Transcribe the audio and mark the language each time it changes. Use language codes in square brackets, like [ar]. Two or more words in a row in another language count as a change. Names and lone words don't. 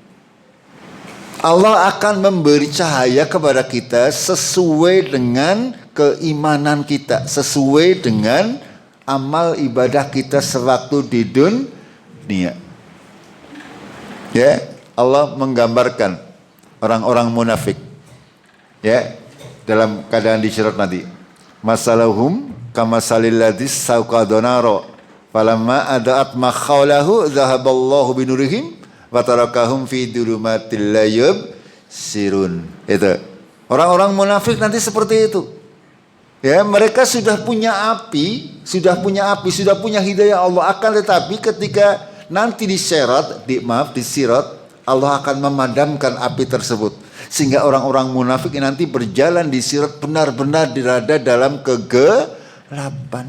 [id] Allah akan memberi cahaya kepada kita sesuai dengan keimanan kita. Sesuai dengan amal ibadah kita sewaktu di dunia. Ya, Allah menggambarkan orang-orang munafik. Ya, dalam keadaan disirat nanti. [ar] مثلهم كمثل الذي استوقد نارا فلما أضاءت ما حوله ذهب الله بنورهم وتركهم في ظلمات لا يبصرون. [id] Itu. Orang-orang munafik nanti seperti itu. Ya, mereka sudah punya api, sudah punya hidayah Allah, akan tetapi ketika nanti disirat, Allah akan memadamkan api tersebut. Sehingga orang-orang munafik nanti berjalan di sirat benar-benar berada dalam kegelapan.